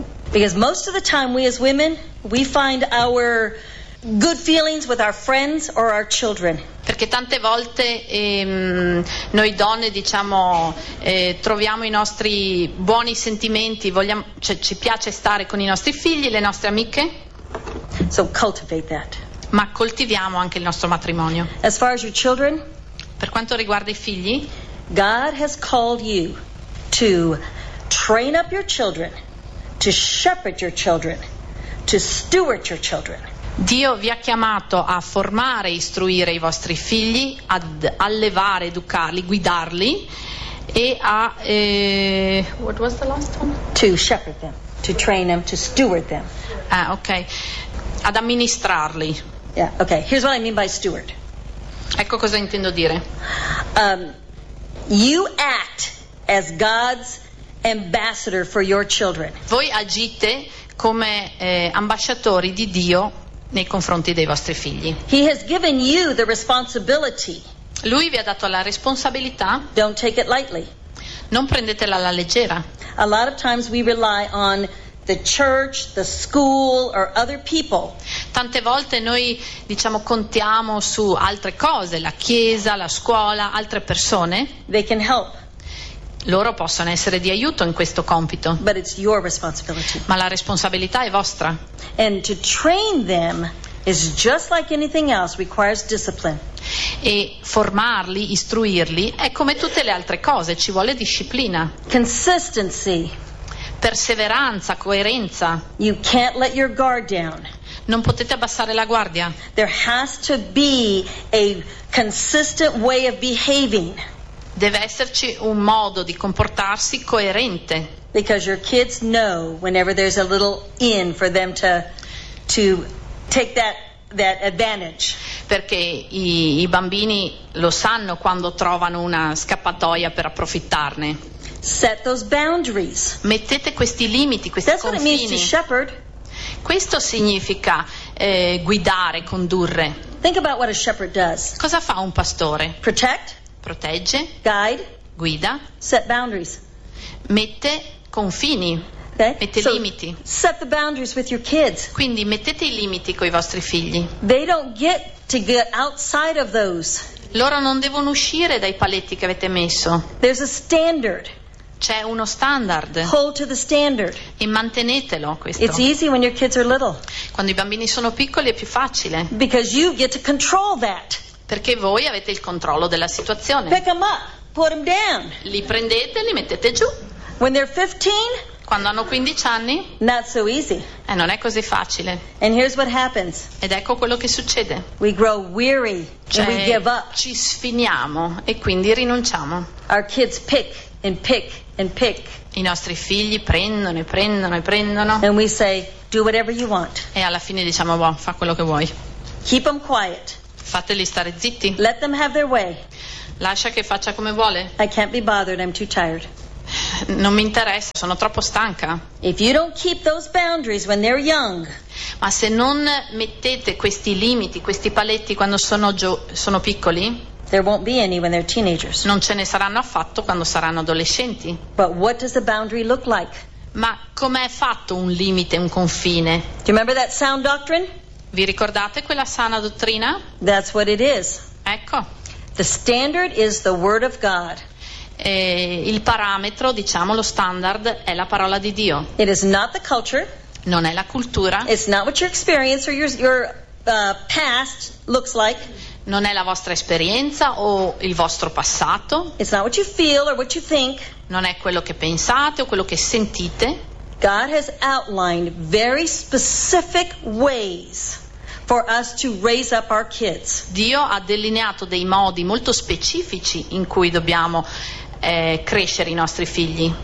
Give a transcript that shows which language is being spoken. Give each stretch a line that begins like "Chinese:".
English: Because most of the time we as women, we find our good feelings with our friends or our children.
Italian: Perché tante volte noi donne diciamo troviamo i nostri buoni sentimenti, vogliamo, cioè, ci piace stare con i nostri figli, le nostre amiche.
English: So cultivate that.
Italian: Ma coltiviamo anche il nostro matrimonio.
English: As far as your children,
Italian: per quanto riguarda i figli,
English: God has called you to train up your children, to shepherd your children, to steward your children.
Italian: Dio vi ha chiamato a formare e istruire i vostri figli, ad allevare, educarli, guidarli e a
English: what was the last one? To shepherd them, to train them, to steward them.
Italian: Ah, okay. Ad amministrarli.
English: Yeah, okay. Here's what I mean by steward.
Italian: Ecco cosa intendo dire.
English: You act as God's ambassador for your children.
Italian: Voi agite come ambasciatori di Dio nei confronti dei vostri figli.
English: He has given you the responsibility.
Italian: Lui vi ha dato la responsabilità.
English: Don't take it lightly.
Italian: Non prendetela alla leggera.
English: A lot of times we rely on the church, the school, or other people.
Italian: Tante volte noi diciamo contiamo su altre cose, la chiesa, la scuola, altre persone.
English: They can help.
Italian: Loro possono essere di aiuto in questo compito.
English: But it's your responsibility.
Italian: Ma la responsabilità è vostra.
English: And to train them is just like anything else, requires discipline.
Italian: E formarli, istruirli, è come tutte le altre cose, ci vuole disciplina.
English: Consistency.
Italian: Perseveranza, coerenza.
English: You can't let your guard down.
Italian: Non potete abbassare la guardia.
English: There has to be a consistent way of behaving.
Italian: Deve esserci un modo di comportarsi coerente.
English: Because your kids know whenever there's a little in for them to take that advantage.
Italian: Perché i bambini lo sanno quando trovano una scappatoia per approfittarne.
English: Set those boundaries.
Italian: Mettete questi limiti, questi
English: That's
Italian: confini.
English: That's what it means to shepherd.
Italian: Questo significa guidare, condurre.
English: Think about what a shepherd does.
Italian: Cosa fa un pastore?
English: Protect.
Italian: Protegge.
English: Guide.
Italian: Guida.
English: Set boundaries.
Italian: Mette confini.
English: Okay.
Italian: Mette
English: so
Italian: limiti.
English: Set the boundaries with your kids.
Italian: Quindi mettete i limiti coi vostri figli.
English: They don't get to get outside of those.
Italian: Loro non devono uscire dai paletti che avete messo.
English: There's a standard.
Italian: C'è uno standard.
English: Hold to the standard.
Italian: E mantenetelo questo.
English: It's easy when your kids are little.
Italian: Quando i bambini sono piccoli è più facile.
English: Because you get to control that.
Italian: Perché voi avete il controllo della situazione.
English: Pick them up, put them down.
Italian: Li prendete, li mettete giù.
English: When they're 15,
Italian: quando hanno 15 anni,
English: not so easy.
Italian: E non è così facile.
English: And here's what happens.
Italian: Ed ecco quello che succede.
English: We grow weary,
Italian: cioè,
English: and we give up.
Italian: Ci sfiniamo e quindi rinunciamo.
English: Our kids pick and pick and pick.
Italian: I nostri figli prendono e prendono e prendono.
English: And we say, do whatever you want.
Italian: E alla fine diciamo, boh, fa quello che vuoi.
English: Keep them quiet.
Italian: Fateli stare zitti.
English: Let them have their way.
Italian: Lascia che faccia come vuole.
English: I can't be bothered, I'm too tired.
Italian: Non mi interessa, sono troppo stanca.
English: If you don't keep those boundaries when they're young.
Italian: Ma se non mettete questi limiti, questi paletti quando sono piccoli,
English: there won't be any when they're teenagers.
Italian: Non ce ne saranno affatto quando saranno adolescenti.
English: But what does the boundary look like?
Italian: Ma com'è fatto un limite, un confine?
English: Do you remember that sound doctrine?
Italian: Vi ricordate quella sana dottrina?
English: That's what it is.
Italian: Ecco.
English: The standard is the word of God.
Italian: E il parametro, diciamo, lo standard è la parola di Dio.
English: It is not the culture.
Italian: Non è la cultura.
English: It's not what your experience or your past looks like.
Italian: Non è la vostra esperienza o il vostro passato.
English: It's not what you feel or what you think.
Italian: Non è quello che pensate o quello che sentite.
English: God has outlined very specific ways for us to raise up our kids.
Italian: Dio ha delineato dei modi molto specifici in cui dobbiamo crescere i nostri figli.